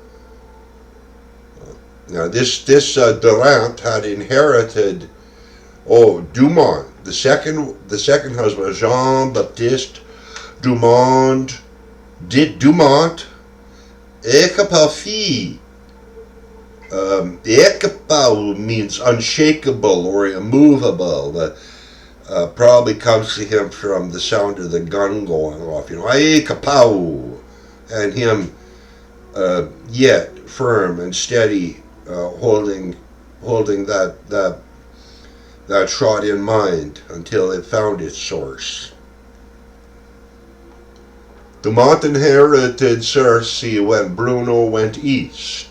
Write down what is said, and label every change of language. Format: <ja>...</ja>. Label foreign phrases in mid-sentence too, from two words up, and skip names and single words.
<en>Now this Durand had inherited Dumont, the second husband, Jean-Baptiste Dumont Ahe-ke-kahna-ah-taht. Ahe-ke-kahna means unshakable or immovable. Probably comes to him from the sound of the gun going off. Ahe-ke-kahna, and him yet firm and steady, holding that shot in mind until it found its source. Dumont inherited Circe when Bruneau went east.</en>